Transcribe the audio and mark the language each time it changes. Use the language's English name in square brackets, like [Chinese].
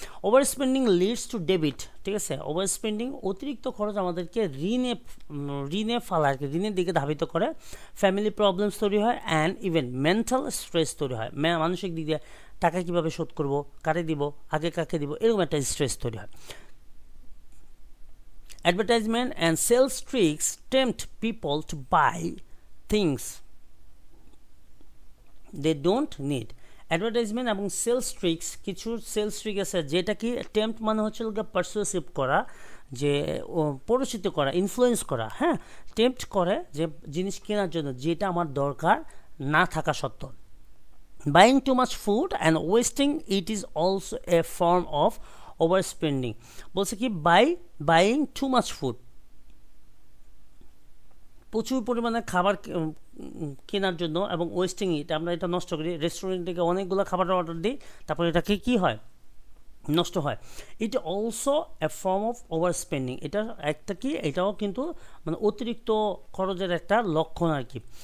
[English] over spending leads to debit, [Bangla] ঠিক আছে। Over spending, অতিরিক্ত খরচ আমাদেরকে ঋণে ফালা, আর কি ঋণের দিকে ধাবিত করে। ফ্যামিলি প্রবলেমস তৈরি হয় [English] and even mental stress [Bangla] তৈরি হয়। মানসিক দিক দিয়ে টাকা কীভাবে শোধ করব, কারে দিব, আগে কাকে দিব, এরকম একটা স্ট্রেস তৈরি হয়। [English] Advertisement and sales tricks tempt people to buy things they don't need. [Bangla] Advertisement এবং সেলস ট্রিক্স, কিছু সেলস ট্রিক আছে যেটা কি টেম্পট মানে হচ্ছে পারসুয়েসিভ করা, যে পরিচিত করা, ইনফ্লুয়েন্স করা, হ্যাঁ, টেম্পট করে যে জিনিস কেনার জন্য যেটা আমার দরকার না থাকা সত্ত্বেও। [English] Buying too much food and wasting it is also a form of overspending. [Bangla] বলছে কি [English] buying too much food, [Bangla] প্রচুর পরিমাণে খাবার কেনার জন্য এবং ওয়েস্টিং ইট, আমরা এটা নষ্ট করি। রেস্টুরেন্ট থেকে অনেকগুলো খাবার অর্ডার দিই, তারপর এটাকে কি হয়, নষ্ট হয়। [English] it also a form of over spending, [Bangla] এটা একটা কি, এটাও কিন্তু মানে অতিরিক্ত খরচের একটা লক্ষণ আর কি।